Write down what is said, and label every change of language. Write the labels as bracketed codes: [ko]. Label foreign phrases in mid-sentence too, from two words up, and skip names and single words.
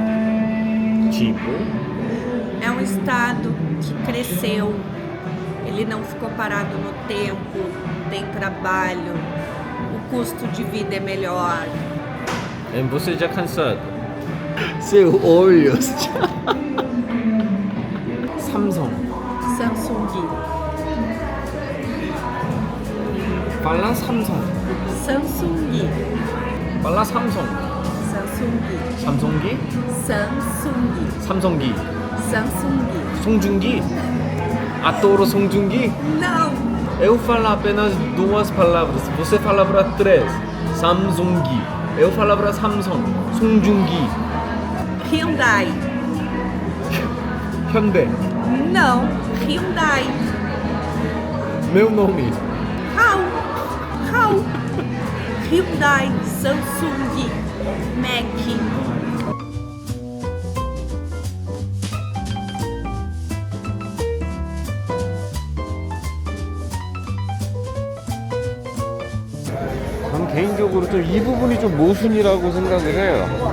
[pt] Tipo? É um estado que cresceu. Ele não ficou parado no tempo, tem trabalho. O custo de vida é melhor. Você já cansado? Seu olho. [ko] 삼성. Samsung. 빨라 삼성. Samsung. 빨라 삼성. Samsung. 삼성기? Samsung. 삼성기. Samsung. 송중기? [pt] Adoro 송중기? Não! Eu falo apenas duas palavras. Você fala para três. Samsung기. Eu falo para Samsung. 송중기. Hyundai. [ko] 현대. [pt] Não, Hyundai. Meu nome. How? Hyundai, Samsung, Mac. [ko] 전 개인적으로 좀 이 부분이 좀 모순이라고 생각을 해요.